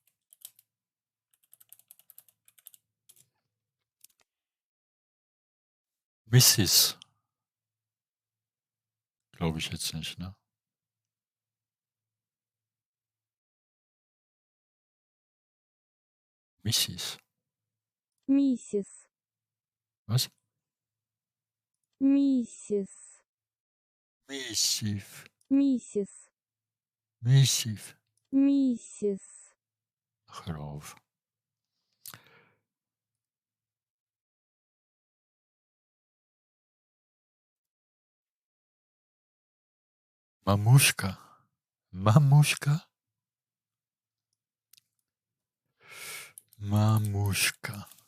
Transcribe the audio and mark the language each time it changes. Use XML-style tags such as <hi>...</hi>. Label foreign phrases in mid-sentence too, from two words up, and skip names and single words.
<en>Mrs.</en> <de>Glaube ich jetzt nicht, ne?</de> <en>Mrs.</en> <ru>Миссис.</ru> <de>Was?</de> <ru>Миссис. Missiv. Миссис. Missiv. Миссис.</ru> <de>Ach, hör auf. Mamuschka. Mamuschka? Mamuschka.</de>